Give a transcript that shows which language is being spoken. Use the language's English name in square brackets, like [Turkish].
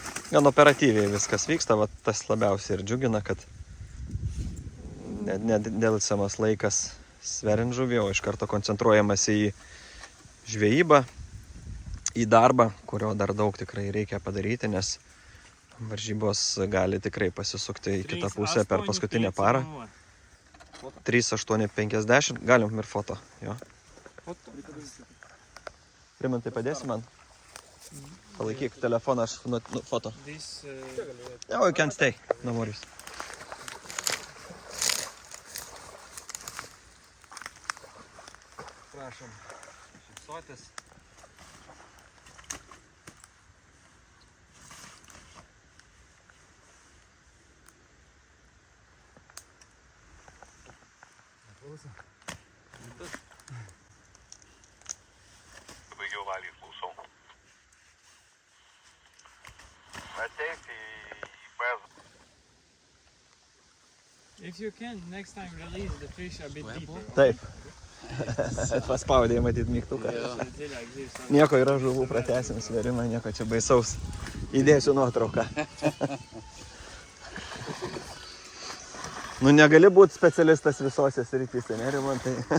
[Lithuanian] Gan operatyviai viskas vyksta, va tas labiausiai ir džiugina, kad nedėlsiamas laikas sveriant žuvį, o iš karto koncentruojamas į žvejybą, į darbą, kurio dar daug tikrai reikia padaryti, nes varžybos gali tikrai pasisukti į kitą pusę per paskutinę parą. 3,850, galim ir foto, jo. Rimantai, padėsi man? Palaikyk telefoną, aš foto. [English] Oh, you can stay, no worries. [Lithuanian] Prašom, šypsotis. Baigiau valgyti, klausau. Ateik į bazą. [English] If you can, next time release the fish a bit deeper. [Lithuanian] Taip. Paspaudėjai matyt mygtuką. Nieko, yra žuvų, pratęsim svėrimą, nieko čia baisaus. Įdėsiu nuotrauką. Nu, negali būti specialistas visose srityse, ne, Rimantai?